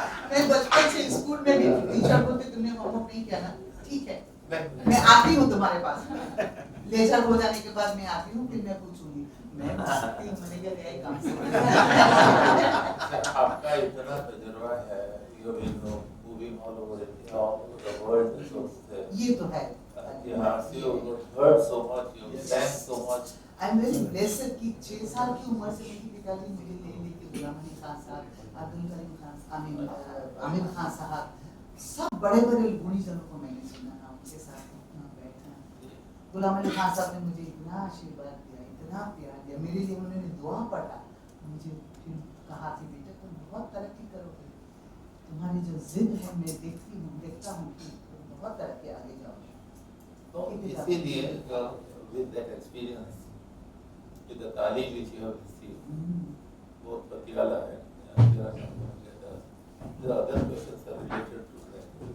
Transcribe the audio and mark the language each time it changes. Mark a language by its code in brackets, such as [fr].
[hi] मैं बचपन से स्कूल में भी टीचर बोलते तुमने होमवर्क नहीं किया ना, ठीक है मैं आती हूँ तुम्हारे पास, लेजर हो जाने के बाद मैं आती हूँ, फिर मैं पूछूंगी, मैं पूछती हूँ मैंने क्या नया काम से। आपका इतना तजुर्बा है, [en] you know moving all over India, all over the world, so [hi] ये तो है। [en] Yes, you heard so much, you sang so much. I am very blessed [hi] कि 6 साल की उम्र से मेरी पिताजी मुझे लेके गुलाम अली खान साहब, अब्दुल करीम खान, आमिर खान साहब, सब बड़े बड़े गुणीजनों को मैंने सुना, उनके साथ उठना बैठना। गुलाम अली खान साहब ने मुझे इतना आशीर्वाद दिया, इतना प्यार दिया, मेरे लिए उन्होंने दुआ पढ़ा, मुझे फिर कहा कि बेटा तुम बहुत तरक्की करोगे, तुम्हारी जो जिद है मैं देखता हूँ कि तुम बहुत तरक्की आगे जाओगे। तो इसीलिए [en] with that experience, with the तालीम which you have received, both Patiala and Kirana Gharana, the other questions are related to that.